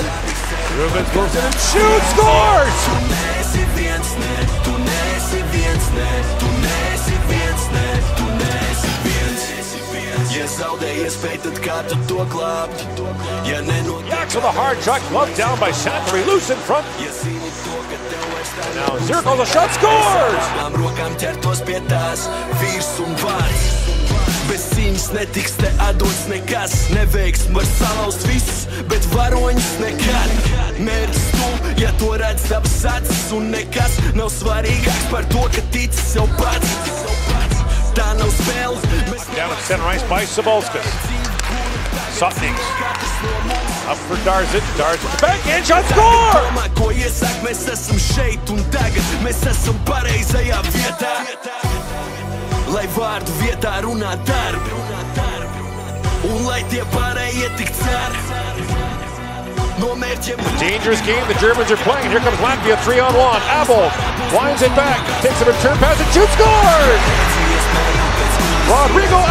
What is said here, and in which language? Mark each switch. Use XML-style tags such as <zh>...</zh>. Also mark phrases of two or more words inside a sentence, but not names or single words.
<en>Rubens goes in and shoots, scores! Yaks with a hard shot, glove down by Santori, loose in front. And now Zirkle, the shot, scores!</en> <lv>Bez cīņas netiks te atdots nekas, neveiks var salauzt visus, bet varoņus nekad. Mērķis tu, ja to redz dabas acis, un nekas nav svarīgāks par to, ka tici sev pats. Tā nav spēle.</lv> <en>Down at center ice by Sabalskas. Sutnings. Up for Darzic, Darzic the backhand shot, score!</en> <lv>Ko iesāk, mēs esam šeit un tagad, mēs esam pareizajā vietā. Lai vārdu vietā runā darbi, un lai tie pārējie tik cer. No mērķiem.</lv> <en>Dangerous game the Germans are playing. Here comes Latvia 3-on-1. Abel winds it back, takes a return pass and shoots, scores! Rodriguez.</en>